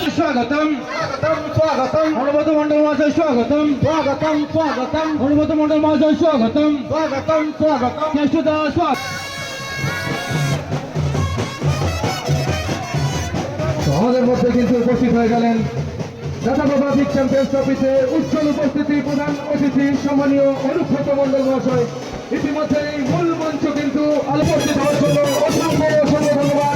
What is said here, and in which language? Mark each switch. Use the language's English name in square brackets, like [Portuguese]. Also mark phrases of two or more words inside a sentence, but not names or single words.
[Bangla] স্বাগতম স্বাগতম অনুমত মণ্ডল মহাশয় স্বাগতম স্বাগতম স্বাগতম অনুমত মণ্ডল মহাশয় স্বাগতম স্বাগতম স্বাগতম জ্যেষ্ঠদা স্বাগত। আমাদের মধ্যে কিন্তু উপস্থিত হয়ে গেলেন দাদা বাবা বিগ চ্যাম্পিয়ন্স ট্রফিতে উজ্জ্বল উপস্থিতি প্রধান অতিথি সম্মানীয় অনুব্রত মণ্ডল মহাশয়। ইতিমধ্যে এই মূল মঞ্চ কিন্তু আলোচিত হওয়ার জন্য অসংখ্য অসংখ্য ধন্যবাদ।